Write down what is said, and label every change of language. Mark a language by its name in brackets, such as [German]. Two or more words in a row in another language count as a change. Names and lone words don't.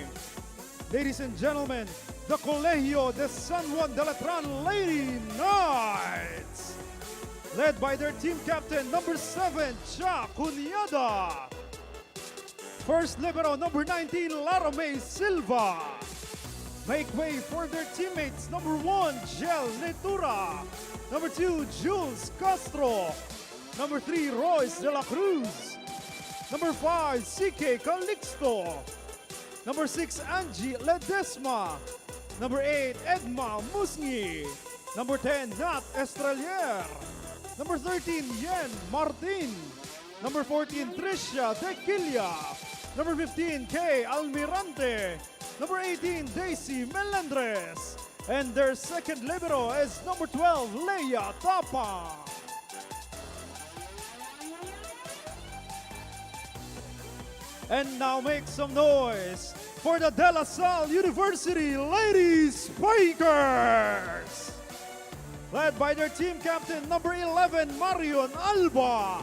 [English] Ladies and gentlemen, the Colegio de San Juan de Letran Lady Knights, led by their team captain number 7, Cha Cunyada. First libero number 19, Lara May Silva. Make way for their teammates number 1, Jel Netura. Number 2, Jules Castro. Number 3, Royce de la Cruz. Number 5, CK Calixto. Number 6, Angie Ledesma. Number 8, Edma Musni. Number 10, Nat Estrelier. Number 13, Yen Martin. Number 14, Tricia Dequilla. Number 15, Kay Almirante. Number 18, Daisy Melendres. And their second libero is number 12, Leia Tapa. And now make some noise for the De La Salle University Lady Spikers, led by their team captain number 11, Marion Alba.